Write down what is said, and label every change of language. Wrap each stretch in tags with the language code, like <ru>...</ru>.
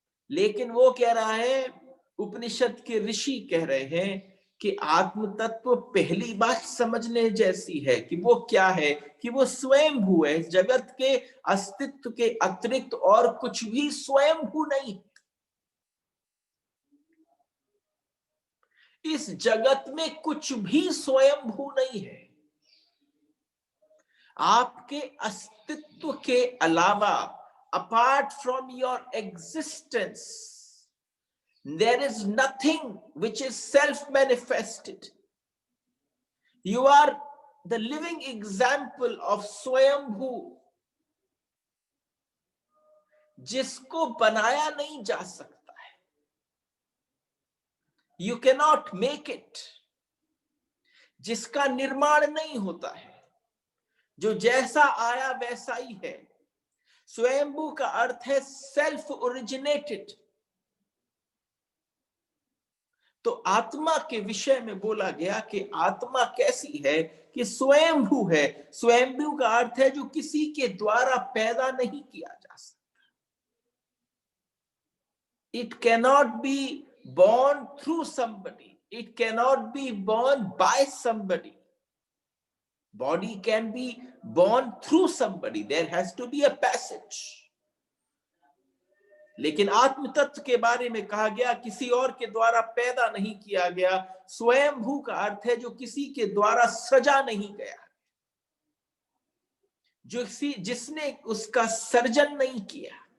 <hi>लेकिन वो कह रहा है, उपनिषद के ऋषि कह रहे हैं कि आत्म तत्व पहली बात समझने जैसी है कि वो क्या है, कि वो स्वयंभू है। जगत के अस्तित्व के अतिरिक्त और कुछ भी स्वयंभू नहीं। इस जगत में कुछ भी स्वयंभू नहीं है। आपके अस्तित्व के अलावा,</hi> <en>apart from your existence, there is nothing which is self-manifested. You are the living example of स्वयंभू,</en> <hi>जिसको बनाया नहीं जा सकता है।</hi> <en>You cannot make it,</en> <hi>जिसका निर्माण नहीं होता है, जो जैसा आया वैसा ही है। स्वयंभू का अर्थ है</hi> <en>Self originated.</en> <hi>तो आत्मा के विषय में बोला गया कि आत्मा कैसी है, कि स्वयंभू है। स्वयंभू का अर्थ है जो किसी के द्वारा पैदा नहीं किया जा सकता।</hi> <en>It cannot be born through somebody. It cannot be born by somebody. Body can be born through somebody. There has to be a passage.</en> <hi>लेकिन आत्म तत्व के बारे में कहा गया किसी और के द्वारा पैदा नहीं किया गया। स्वयंभू का अर्थ है जो किसी के द्वारा सृजा नहीं गया, जो जिसने उसका सर्जन नहीं किया।</hi>